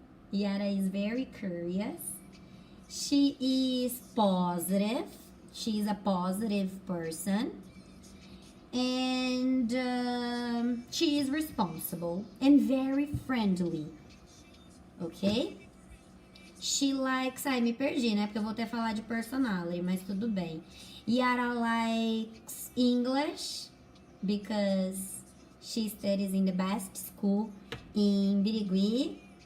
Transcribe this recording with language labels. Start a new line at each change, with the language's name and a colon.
English: Yara is very curious. She is positive. She is a positive person. And she is responsible and very friendly. Ok? She likes...
Portuguese: Ai, me perdi, né? Porque eu vou até falar de personality, mas tudo bem.
English: Yara likes English because she studies in the best school in Birigui.